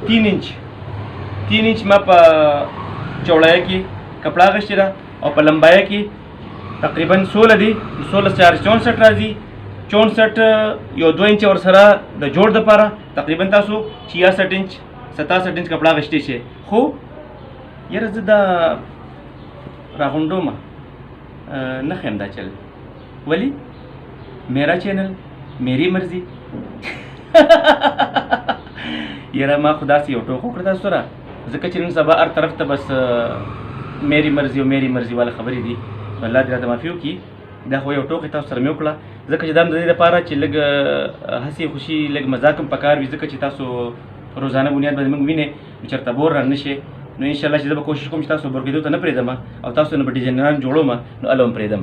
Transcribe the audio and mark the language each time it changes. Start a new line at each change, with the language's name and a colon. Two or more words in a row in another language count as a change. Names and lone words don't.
Pashto: 3 انچ ما په چوړایه کې کپړه اخیستې ده او په لمبایه کې تقریبا 16 دی 16 4 64 راځي 64 یو 2 انچ ور سره د جوړ د پاره تقریبا تاسو 66 انچ 67 انچ کپڑا غشتي شي. خو یره زه دا راغونډو ما نه خیم دا چل ولی
Urdu: میرا چینل میری مرضی
Pashto: یره ما خدا سي یو ټوکو کړ تاسو سره ځکه چې نن سبا هر طرف ته بس
Urdu: میری مرضی
Pashto: او
Urdu: میری مرضی والا
Pashto: خبرې دي. الله دې راته معافي وکړي. دا خو یو ټوکې تاسو سره مې وکړه ځکه چې دا د دې لپاره چې لږ هسې خوشي لږ مزاق هم پکار وي ځکه چې تاسو روزانه بنیاد باندې موږ وینئ چېرته بور را نه شي. نو انشاءالله چې زه به کوشش کوم چې تاسو بور کېدو ته نه پرېږدم او تاسو نه به ډیزاینران جوړوم نو هله هم پرېږدم.